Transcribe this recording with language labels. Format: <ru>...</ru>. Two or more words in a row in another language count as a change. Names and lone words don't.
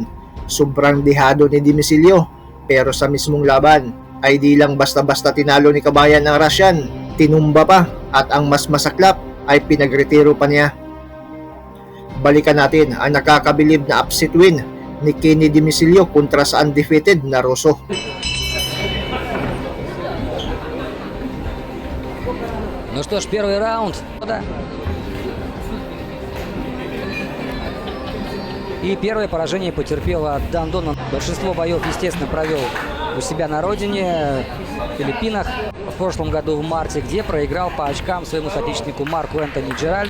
<tl>Sobrang dihado ni Dimisilio, pero sa mismong laban ay di lang basta-basta tinalo ni Kabayan ng Russian, tinumba pa at ang mas masaklap ay pinagretiro pa niya. Balikan natin ang nakakabilib na</tl> <en>upset win</en> <tl>ni Kenny Dimisilio kontra sa undefeated na Ruso.</tl> <ru>Ну что ж, первый раунд. И первое поражение потерпела Дандон. Большинство боев, естественно, провел у себя на родине, в Филиппинах, в прошлом году в марте, где проиграл по очкам своему соотечественнику Марку Энтони Джеральд.</ru>